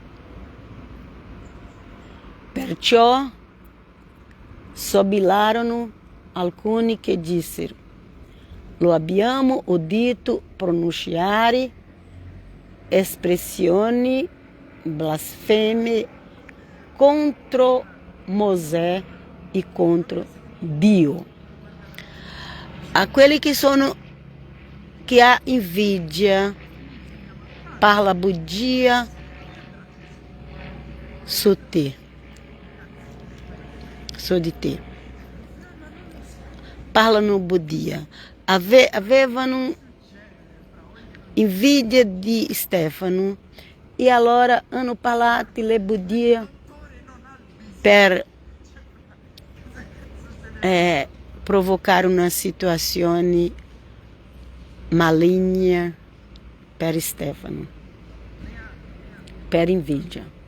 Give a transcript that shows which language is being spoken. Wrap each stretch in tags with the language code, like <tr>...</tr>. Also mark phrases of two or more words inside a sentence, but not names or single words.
<it>Perciò sobilarono alcuni che dissero: lo abbiamo udito pronunciare espressioni blasfeme contro Mosè e contro Dio.</it> <pt>Aquele que há</pt> <it>invidia, parla bugia su te, su di te. Parlano bugia. Avevano invidia di Stefano e allora hanno parlato le bugie per provocare una situazione maligna per Stefano, per invidia.</it>